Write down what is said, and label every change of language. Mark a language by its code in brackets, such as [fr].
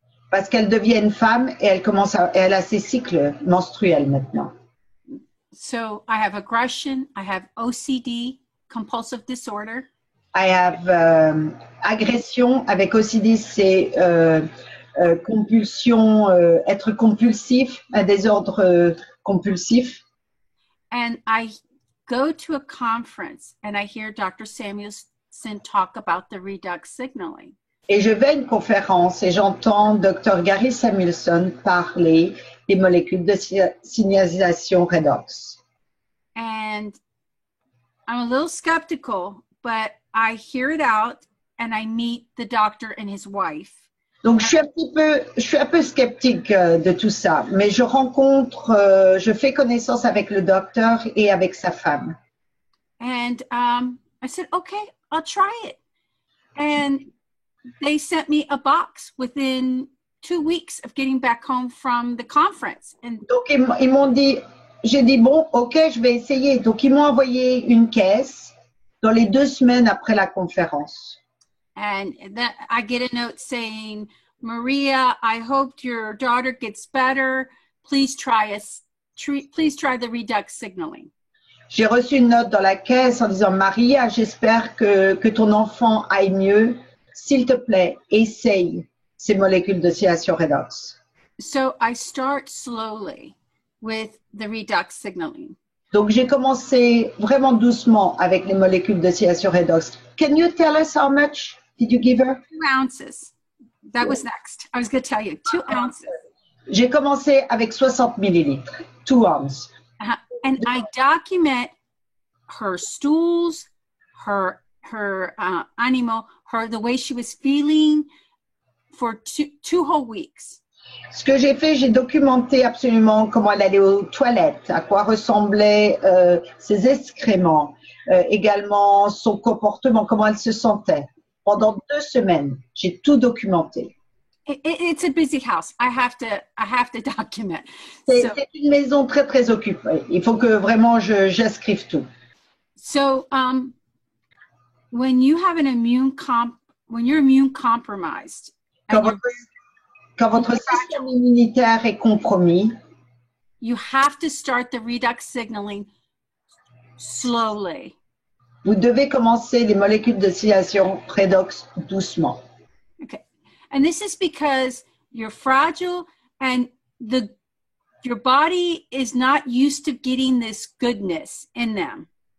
[fr] Parce qu'elle devient une femme et elle a ses cycles menstruels maintenant. [en] So I have aggression, I have OCD, compulsive disorder. I have [fr] agression avec OCD, c'est compulsion, être compulsif, un désordre compulsif. [en] And I go to a conference and I hear Dr. Samuelson talk about the redox signaling. [fr] Et je vais à une conférence et j'entends Dr. Gary Samuelson parler des molécules de signalisation redox. [en] And I'm a little skeptical, but I hear it out and I meet the doctor and his wife. [fr] Donc je suis un peu sceptique de tout ça, mais je fais connaissance avec le docteur et avec sa femme. [en] And I said, okay, I'll try it. And they sent me a box within 2 weeks of getting back home from the conference. And [fr] donc ils m'ont dit, j'ai dit bon, ok, je vais essayer. Donc ils m'ont envoyé une caisse dans les 2 semaines après la conférence. [en] And that I get a note saying, Maria, I hope your daughter gets better. Please try the redox signaling. [fr] J'ai reçu une note dans la caisse en disant, Maria, j'espère que ton enfant aille mieux. S'il te plaît, essaye ces molécules de signalisation redox. [en] So I start slowly with the redox signaling. [fr] Donc j'ai commencé vraiment doucement avec les molécules de signalisation redox. [en] Can you tell us how much did you give her? 2 ounces. That was next. I was going to tell you, 2 ounces. [fr] J'ai commencé avec 60 millilitres, 2 ounces. [en] And I document her stools, her animal, the way she was feeling for two whole weeks. [fr] Ce que j'ai fait, j'ai documenté absolument comment elle allait aux toilettes, à quoi ressemblaient ses excréments, également son comportement, comment elle se sentait. Pendant 2 semaines, j'ai tout documenté. [en] It's a busy house. I have to document. [fr] C'est une maison très très occupée. Il faut que vraiment j'escrive tout. [en] So, when you're immune compromised, [fr] quand votre système immunitaire est compromis, [en] you have to start the redox signaling slowly. [fr] Vous devez commencer les molécules de signalisation redox doucement. [en] Okay. And this is because you're fragile and your body is not used to getting this goodness in them.